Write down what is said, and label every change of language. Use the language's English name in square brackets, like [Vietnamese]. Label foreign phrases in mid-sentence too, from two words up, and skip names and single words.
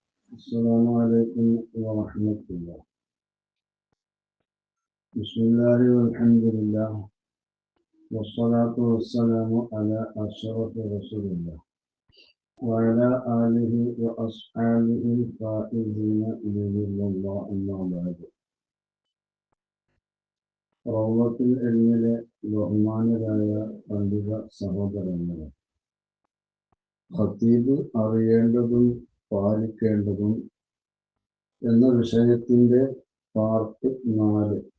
[Arabic] السلام عليكم ورحمة الله. بسم الله والحمد لله والصلاة والسلام على أشرف رسول الله وعلى آله وأصحابه الفائزين بإذن الله أما بعد. [Malayalam] റൗളത്തുൽ ഇൽമിലെ ബഹുമാനരായ പണ്ഡിത സഹോദരങ്ങളെ, ഖതീബ് അറിയേണ്ടതും പാലിക്കേണ്ടതും എന്ന വിഷയത്തിന്റെ പാർട്ട് 4.